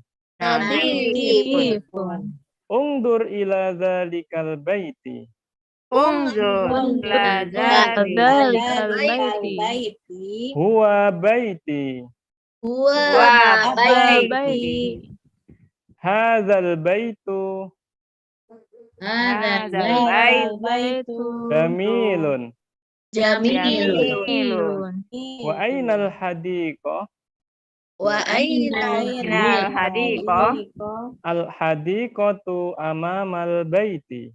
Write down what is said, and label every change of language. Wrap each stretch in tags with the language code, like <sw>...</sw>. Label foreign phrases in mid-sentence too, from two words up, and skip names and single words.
<ar>nadhifun. انظر إلى ذلك البيت. انظر إلى ذلك البيت. هو بيتي. و بيتي. هذا البيت هذا البيت jamilun. jamilun. وأين الحديقة? Wa أين الحديقة? الحديقة أمام البيت.</ar>